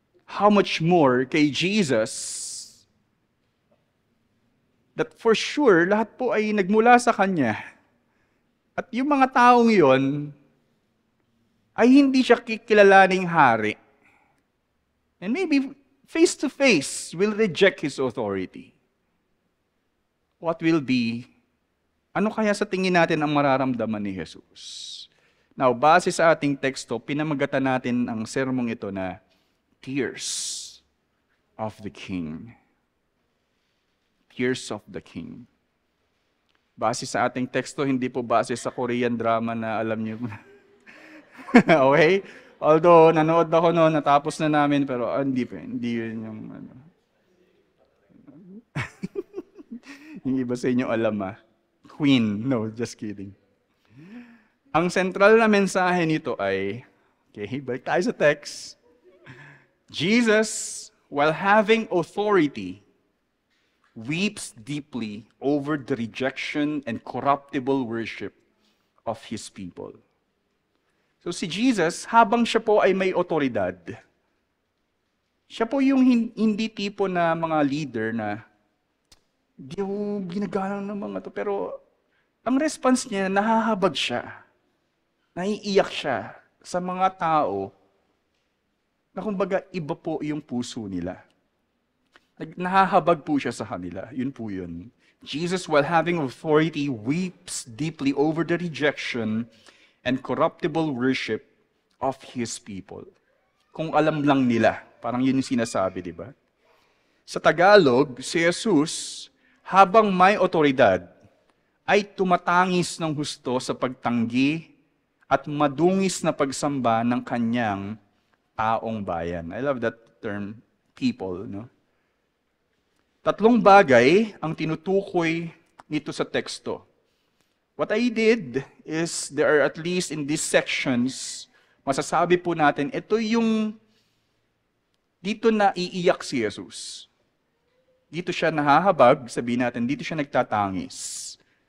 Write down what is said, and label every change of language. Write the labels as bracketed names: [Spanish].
[English] How much more [Filipino] kay Jesus [English] that for sure [Filipino] lahat po ay nagmula sa kanya. At yung mga taong yon ay hindi siya kikilalaning hari. [English] And maybe face to face will reject his authority. What will be, [Filipino] ano kaya sa tingin natin ang mararamdaman ni Jesus? Now, base sa ating teksto, pinamagatan natin ang sermong ito na [English] Tears of the King. [Filipino] Tears of the King. Base sa ating teksto, hindi po base sa Korean drama na alam niyo. Okay? Although, nanood ako noon, natapos na namin, pero hindi yun yung yung iba sa inyo alam Queen. [English] No, just kidding. [Filipino] Ang sentral na mensahe nito ay, okay, balik tayo sa text. [English] Jesus, while having authority, weeps deeply over the rejection and corruptible worship of His people. [Filipino] So si Jesus, habang siya po ay may otoridad, siya po yung hindi tipo na mga leader na hindi ko ginagalang ng mga to. Pero ang response niya, nahahabag siya. Naiiyak siya sa mga tao na kumbaga iba po yung puso nila. Nahahabag po siya sa kanila. Yun po yun. [English] Jesus, while having authority, weeps deeply over the rejection and corruptible worship of His people. [Filipino] Kung alam lang nila, parang yun yung sinasabi, di ba? Sa Tagalog, si Jesus, habang may otoridad, ay tumatangis ng husto sa pagtanggi at madungis na pagsamba ng kanyang taong bayan. [English] I love that term, people, no? [Filipino] Tatlong bagay ang tinutukoy nito sa teksto. [English] What I did is, there are at least in these sections, [Filipino] masasabi po natin, ito yung dito na iiyak si Jesus. Dito siya nahahabag, sabihin natin, dito siya nagtatangis.